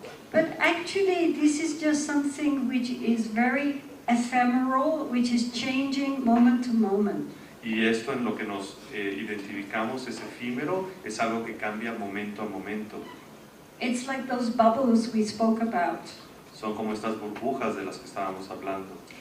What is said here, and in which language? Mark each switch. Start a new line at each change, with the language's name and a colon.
English: But actually this is just something which is very ephemeral, which is changing moment to moment.
Spanish: Y esto en lo que nos identificamos es efímero, es algo que cambia momento a momento.
English: It's like those bubbles we spoke about.
Spanish: Son como estas burbujas de las que estábamos hablando.